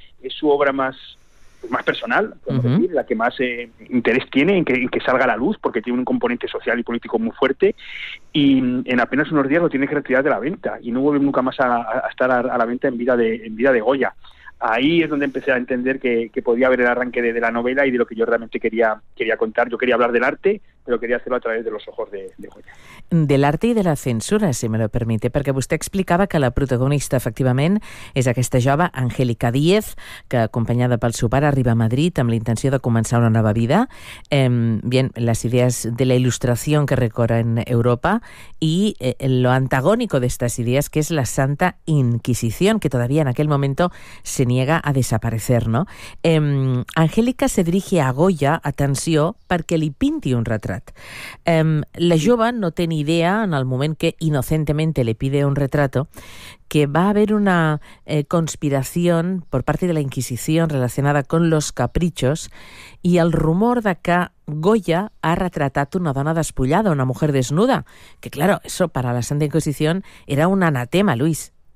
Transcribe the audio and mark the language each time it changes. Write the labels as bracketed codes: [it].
[es] Es su obra más personal, podemos decir, la que más interés tiene en que salga a la luz, porque tiene un componente social y político muy fuerte, y en apenas unos días lo tiene que retirar de la venta, y no vuelve nunca más a estar a la venta en vida de Goya. Ahí es donde empecé a entender que podía haber el arranque de la novela y de lo que yo realmente quería contar. Yo quería hablar del arte, però quería hacerlo a través de los ojos de Goya. [ca] De l'arte i de la censura, [es] si me lo permite, [ca] perquè vostè explicava que la protagonista, efectivament, és aquesta jove, Angélica Díez, que, acompanyada pel seu pare, arriba a Madrid amb la intenció de començar una nova vida. Bien, les idees de la il·lustració que recorren Europa i lo antagònico d'estes idees, que és la Santa Inquisició, [es] que todavía en aquel momento se niega a desaparecer, [ca] ¿no? [es] Angélica se dirige a Goya, [ca] atenció, perquè li pinti un retrat. La jove no té ni idea en el moment que [es] inocentemente le pide un retrato que va a haber una conspiración por parte de la Inquisición relacionada con los caprichos y el rumor de que Goya ha retratado [ca] una dona despullada, [es] una mujer desnuda, que claro, eso para la Santa Inquisición era un anatema, Luis.